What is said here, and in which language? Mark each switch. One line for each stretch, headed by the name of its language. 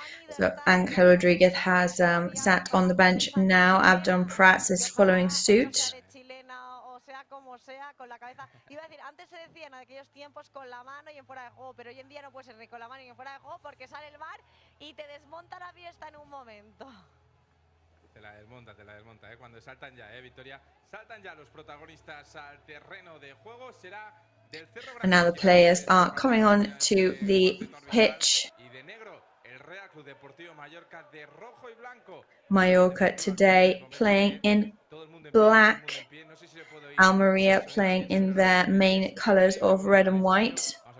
English: So Ángel Rodríguez has sat on the bench now. Abdon Prats is following suit.
Spanish: Como sea, con la cabeza. Iba a decir, antes se decía en aquellos tiempos con la mano y en fuera de juego, pero hoy en día no puede ser ni con la mano ni en fuera de juego porque sale el VAR y te desmonta la fiesta en un momento. Te la desmonta, cuando saltan ya, Victoria, saltan ya los protagonistas al terreno de juego, será del Cerro Grande.
English: And now the players are coming on to the pitch.
Spanish: Y de negro, el Real Club Deportivo Mallorca de rojo y blanco.
English: Mallorca today playing in black. Almería playing in their main colors of red and white.